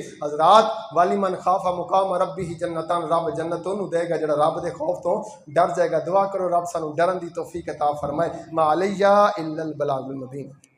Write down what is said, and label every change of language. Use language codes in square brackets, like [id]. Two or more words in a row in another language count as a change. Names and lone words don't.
[pa] حضرات والی [ar] من خاف مقام ربہ جنتان, [pa] رب جنت اونوں دے گا جڑا رب دے خوف تو ڈر جائے گا. دعا کرو رب سانو ڈرن دی توفیق عطا فرمائے. [ar] ما علیہ الا البلاغ المبین.